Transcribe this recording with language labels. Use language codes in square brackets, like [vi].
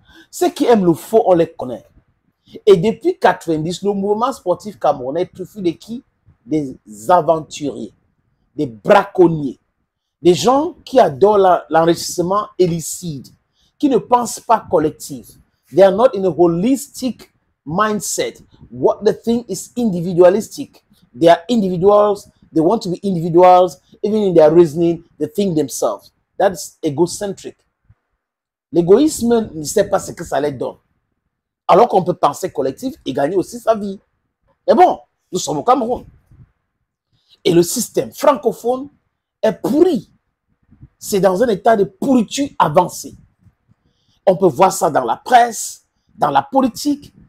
[fr] Ceux qui aiment le faux, on les connaît. Et depuis 90, le mouvement sportif camerounais est truffé de qui? Des aventuriers, des braconniers, des gens qui adorent l'enrichissement illicite, qui ne pensent pas collectif. [en] They are not in a holistic mindset. What the thing is individualistic. They are individuals. They want to be individuals. Even in their reasoning, they think themselves. That's egocentric. [fr] L'égoïsme ne sait pas ce que ça les donne. Alors qu'on peut penser collectif et gagner aussi sa vie. Mais bon, nous sommes au Cameroun. Et le système francophone est pourri. C'est dans un état de pourriture avancée. On peut voir ça dans la presse, dans la politique.